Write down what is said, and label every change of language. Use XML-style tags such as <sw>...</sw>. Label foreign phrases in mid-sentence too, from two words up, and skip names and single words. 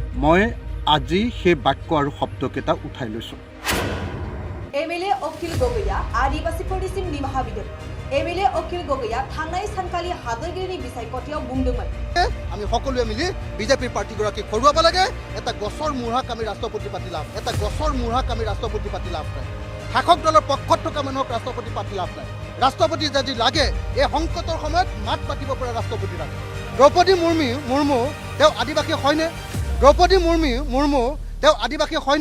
<as>মই আজি সেই বাক্য আৰু শব্দকেইটা উঠাই লৈছোঁ।</as> <brx>MLA अखिल गगैया आदिवासीफोरनिसिम निमाहा बिदों। MLA अखिल गगैया थांनाय सानखालि हादोरगिरिनि बिसायख'थियाव बुंदोंमोन।</brx> <as>আমি সকলোৱে মিলি বিজেপিৰ পাৰ্টিগৰাকীক হৰুৱাব লাগে। এটা গছৰ মূঢ়াক আমি ৰাষ্ট্ৰপতি পাতি লাভ, এটা গছৰ মূঢ়াক আমি ৰাষ্ট্ৰপতি পাতি লাভ নাই। শাসক দলৰ পক্ষত থকা মানুহক ৰাষ্ট্ৰপতি পাতি লাভ নাই। ৰাষ্ট্ৰপতি যদি লাগে এই সংকটৰ সময়ত মাত পাতিব পৰা ৰাষ্ট্ৰপতি লাগে। দ্ৰৌপদী মুৰ্মু তেওঁ আদিবাসী হয়নে? দ্ৰৌপদী মুৰ্মু তেওঁ আদিবাসী হয়নে?</as>